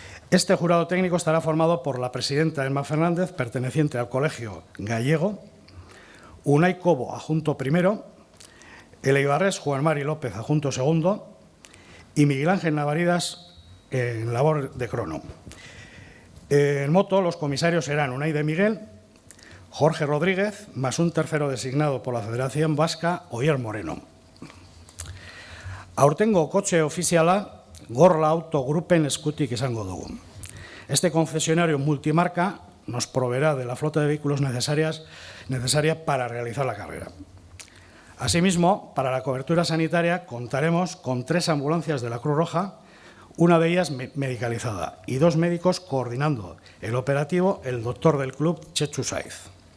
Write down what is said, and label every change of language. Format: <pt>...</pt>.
<es>Este jurado técnico estará formado por la presidenta Emma Fernández, perteneciente al Colegio Gallego, Unai Cobo, adjunto primero, el eibarrés Juan Mari López, adjunto segundo, y Miguel Ángel Navaridas en labor de crono. En moto, los comisarios serán Unai de Miguel, Jorge Rodríguez, más un tercero designado por la Federación Vasca, Oyer Moreno.</es> <eu>Aurtengo kotxe ofiziala Gorla Auto Grupen eskutik izango dugu.</eu> <es>Este concesionario multimarca nos proveerá de la flota de vehículos necesaria para realizar la carrera. Asimismo, para la cobertura sanitaria contaremos con 3 ambulancias de la Cruz Roja, una de ellas medicalizada, y 2 médicos coordinando el operativo, el doctor del club, Chechu Saiz.</es>